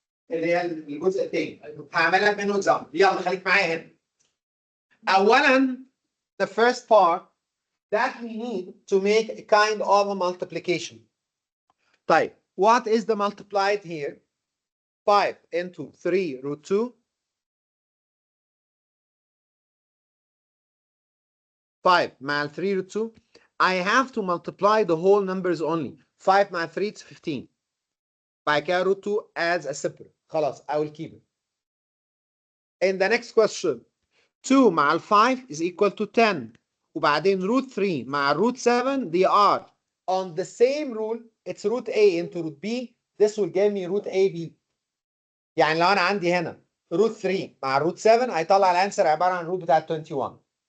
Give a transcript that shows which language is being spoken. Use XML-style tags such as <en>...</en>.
<ar>اللي هي الجزء الثاني هعملها منه اكزامبل. يلا خليك معايا هنا.</ar> <en>اولا the first part that we need to make a kind of a multiplication. طيب what is the multiplied here? 5 into 3 root 2. 5 مع 3 root 2. I have to multiply the whole numbers only. 5 مع 3 it's 15.</en> <ar>بعد كده</ar> <en>root 2 as a separate. خلاص I will keep it. In the next question 2 مع 5 is equal to 10. وبعدين root 3 مع root 7 they are on the same rule. It's root A into root B. This will give me root AB.</en> <ar>يعني لو انا عندي هنا root 3 مع root 7 هيطلع الانسر عباره عن root بتاع 21.</ar>